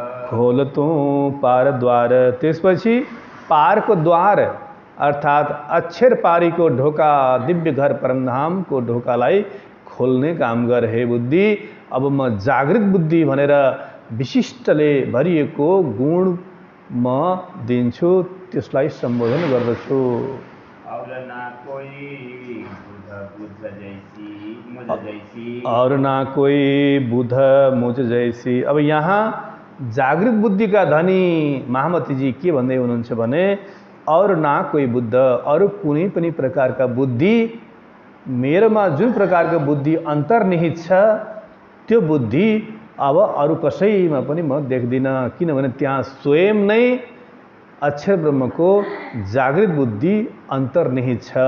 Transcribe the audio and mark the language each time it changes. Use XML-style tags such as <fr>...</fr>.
<ne>खोल तू पारद्वार, त्यसपछि पारको द्वार अर्थात् अक्षर पारीको ढोका, दिव्य घर परमधामको ढोकालाई खोल्ने काम गर हे बुद्धि। अब म जागृत बुद्धि भनेर विशिष्टले भरिएको गुण म दिन्छु, त्यसलाई सम्बोधन गर्दछु।</ne> <hi>और ना कोई बुध जैसी मुझ जैसी, और ना कोई बुध मुझ जैसी।</hi> <ne>अब यहाँ जागृत बुद्धिका धनी महामती जी के भन्दै हुनुहुन्छ भने,</ne> <hi>और ना कोई बुद्ध,</hi> <ne>अरू कुनै पनि प्रकारका बुद्धि, मेरोमा जुन प्रकारको बुद्धि अन्तर्निहित छ त्यो बुद्धि अब अरू कसैमा पनि म देख्दिनँ, किनभने त्यहाँ स्वयं नै अक्षर ब्रह्मको जागृत बुद्धि अन्तर्निहित छ।</ne>